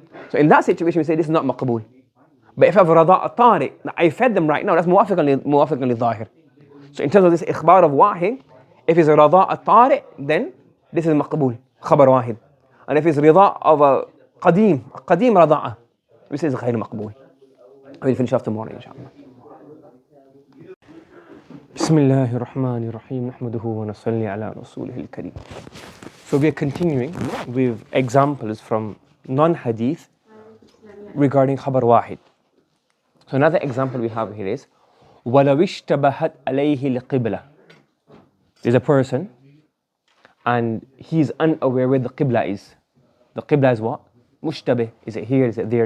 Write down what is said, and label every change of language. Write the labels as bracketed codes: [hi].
[en] So in that situation we say this is not maqbool. But if I have radha' tari, I fed them right now, that's muwafiqun li zahir. So in terms of this ikhbar of wahid, if it's a radha' tari, then this is maqbool, khabar wahid. And if it's rida of a qadim radha'a, we say it's ghayr maqbool. We'll finish off tomorrow inshallah. [ar] بسم الله الرحمن الرحيم نحمده ونصلي على رسوله الكريم. [en] So we are continuing with examples from non-hadith regarding khabar wahid. So another example we have here is [ar] وَلَوْ اشْتَبَهَتْ عَلَيْهِ الْقِبْلَةِ. [en] There's a person and he's unaware where the qibla is. The qibla is what? Mushtabih. Is it here? Is it there?